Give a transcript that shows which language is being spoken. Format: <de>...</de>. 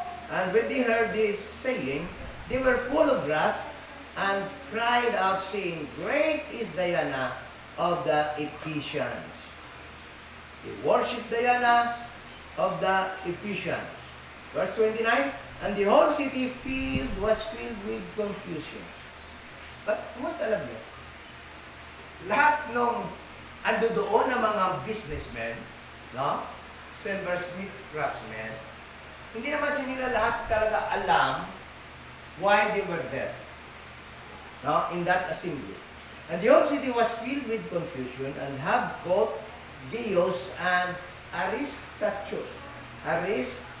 <en>And when they heard this saying, they were full of wrath and cried out, saying, Great is Diana of the Ephesians. They worship Diana of the Ephesians. Verse 29, and the whole city was filled with confusion. But what</en> <tl>alam niyo? Lahat nung ando doon ng mga businessmen, no?</tl> <en>Silversmith craftsmen,</en> <tl>hindi naman sila lahat talaga alam</tl> <en>why they were there, no? In that assembly. And the whole city was filled with confusion and have both Gaius and Aristarchus.</en>